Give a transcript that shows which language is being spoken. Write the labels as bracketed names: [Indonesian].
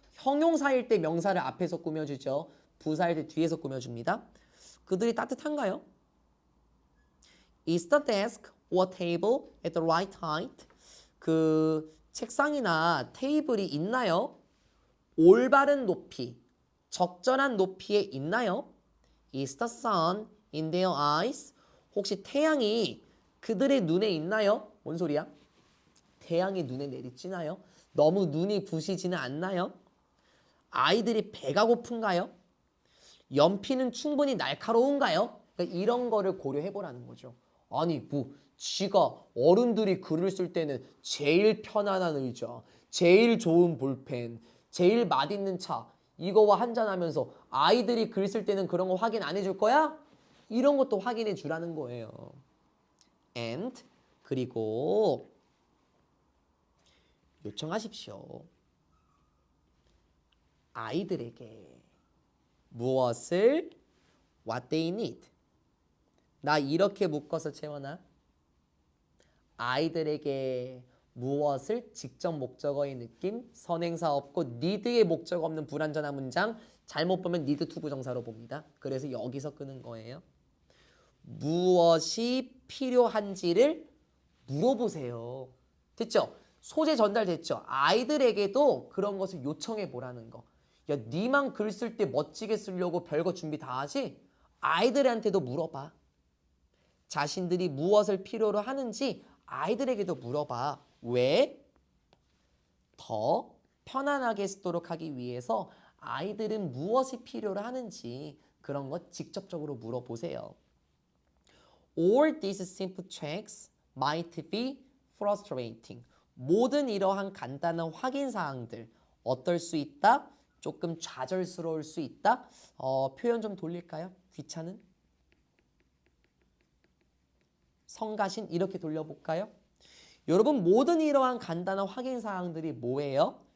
[Korean] 형용사일 때 명사를 앞에서 꾸며주죠. 부사일 때 뒤에서 꾸며줍니다. 그들이 따뜻한가요? [English] Is the desk or table at the right height? [Korean] 그 책상이나 테이블이 있나요? 올바른 높이, 적절한 높이에 있나요? [English] Is the sun in their eyes? [Korean] 혹시 태양이 그들의 눈에 있나요? 뭔 소리야? 태양이 눈에 내리쬐나요? 너무 눈이 부시지는 않나요? 아이들이 배가 고픈가요? 연필은 충분히 날카로운가요? 그러니까 이런 거를 고려해 보라는 거죠. 아니 뭐 지가 어른들이 글을 쓸 때는 제일 편안한 의자, 제일 좋은 볼펜, 제일 맛있는 차 이거와 한잔하면서 아이들이 글 쓸 때는 그런 거 확인 안 해줄 거야? 이런 것도 확인해 주라는 거예요. And 그리고 요청하십시오. 아이들에게 무엇을 [English] what they need. [Korean] 나 이렇게 묶어서 채워놔. 아이들에게 무엇을 직접 목적어의 느낌, 선행사 없고 need의 목적어 없는 불완전한 문장 잘못 보면 need to 부정사로 봅니다. 그래서 여기서 끄는 거예요. 무엇이 필요한지를 물어보세요. 됐죠? 소재 전달됐죠? 아이들에게도 그런 것을 요청해 보라는 거. 야, 니만 글 쓸 때 멋지게 쓰려고 별거 준비 다 하지? 아이들한테도 물어봐. 자신들이 무엇을 필요로 하는지 아이들에게도 물어봐. 왜? 더 편안하게 쓰도록 하기 위해서 아이들은 무엇이 필요로 하는지 그런 것 직접적으로 물어보세요. [English] All these simple checks might be frustrating. [Korean] 모든 이러한 간단한 확인 사항들 어떨 수 있다? 조금 좌절스러울 수 있다? 표현 좀 돌릴까요? 귀찮은? 성가신? 이렇게 돌려볼까요? 여러분 모든 이러한 간단한 확인 사항들이 뭐예요?